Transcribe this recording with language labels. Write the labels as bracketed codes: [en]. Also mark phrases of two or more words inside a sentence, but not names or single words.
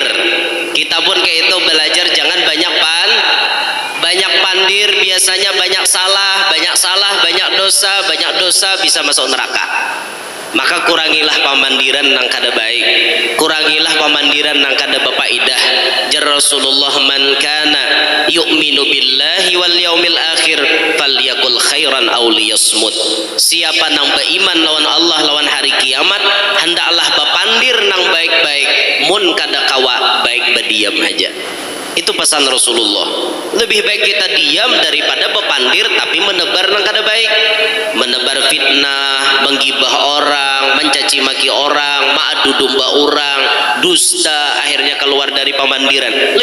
[bjn] Kita pun kayak itu belajar jangan banyak pandir, biasanya banyak salah, banyak dosa bisa masuk neraka. Maka kurangilah pamandiran nang kada baik, kurangilah pamandiran nang kada bapaidah. Jar Rasulullah, [ar] من كان يؤمن بالله واليوم الآخر فليقل خيرا أو ليصمت. [bjn] Siapa nang beriman lawan Allah lawan hari kiamat, hendaklah bapandir nang baik-baik, mun kada kawa baik berdiam aja. Itu pesan Rasulullah. Lebih baik kita diam daripada bepandir tapi menebar nang kada baik, menebar fitnah, menggibah orang, mencaci maki orang, ma'adu domba orang, dusta, akhirnya keluar dari pamandiran.